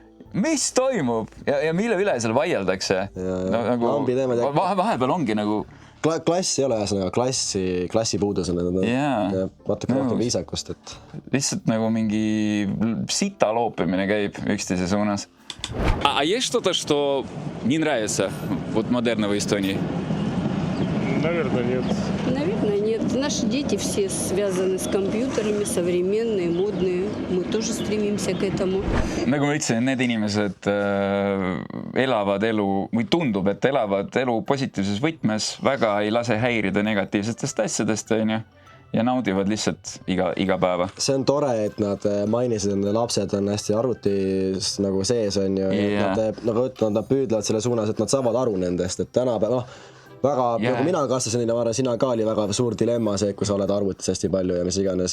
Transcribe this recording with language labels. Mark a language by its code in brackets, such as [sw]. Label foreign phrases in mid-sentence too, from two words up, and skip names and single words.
[et] Ja mille üle seal vaieldakse? Vahepeal ongi nagu... Klass ei ole ühesõnaga, klassi puudus on natuke rohkem viisakust. Lihtsalt nagu mingi sita loopimine käib üksteise suunas. [ru] А есть что-то, что не нравится вот модерного Эстонии? Наверное, нет. Наверное, нет. Наши дети все связаны с компьютерами, современные, модные. Мы тоже стремимся к этому. [et] Nagu ma ütlesin, need inimesed elavad elu, või tundub, et elavad elu positiivses võtmes, väga ei lase häirida negatiivsetest asjadest, ja naudivad lihtsalt iga päeva. See on tore, et nad mainisid, et lapsed on hästi arvutis nagu sees on ju, nad püüdlevad selle suunas, et nad saavad aru nendest, et tänapäeval väga, nagu mina kasvasin ja ma arvan, sina ka oli väga suur dilemma see, kui sa oled arvutis hästi palju ja mis iganes.